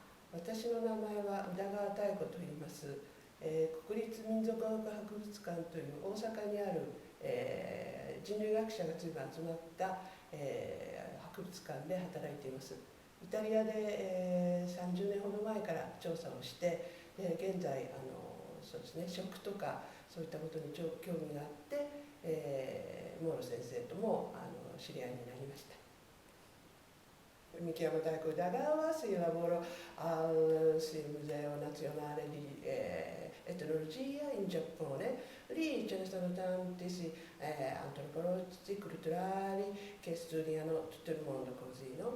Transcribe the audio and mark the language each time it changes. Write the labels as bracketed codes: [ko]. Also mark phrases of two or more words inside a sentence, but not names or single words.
[ja] 私の名前は宇田川妙子と言います。国立民族学博物館という大阪にある、人類学者が随分集まった、博物館で働いています。イタリアで、30年ほど前から調査をして、現在そうですね、食とかそういったことに興味があって、モーロ先生とも知り合いになりました。 [it] Mi chiamo Taiko Udagawa, si lavoro al Museo Nazionale di Etnologia in Giappone. Lì ce ne sono tanti antropologi, culturali che studiano tutto il mondo così, no?